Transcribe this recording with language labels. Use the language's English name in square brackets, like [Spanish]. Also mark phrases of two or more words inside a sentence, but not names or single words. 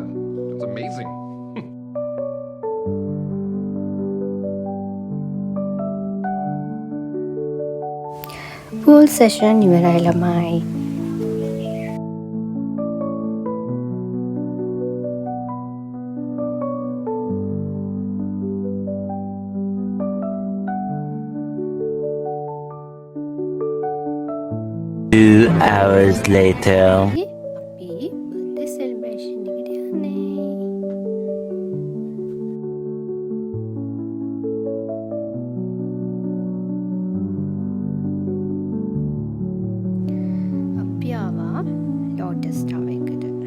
[English] It's amazing. pool session [Sinhala] ඉවරයි ළමයි. [English] Two hours later. [Sinhala] අපි [English] birthday celebration [Sinhala] එකට යන්නේ. අපි ආවා ලෝටස් ටවර් එකට.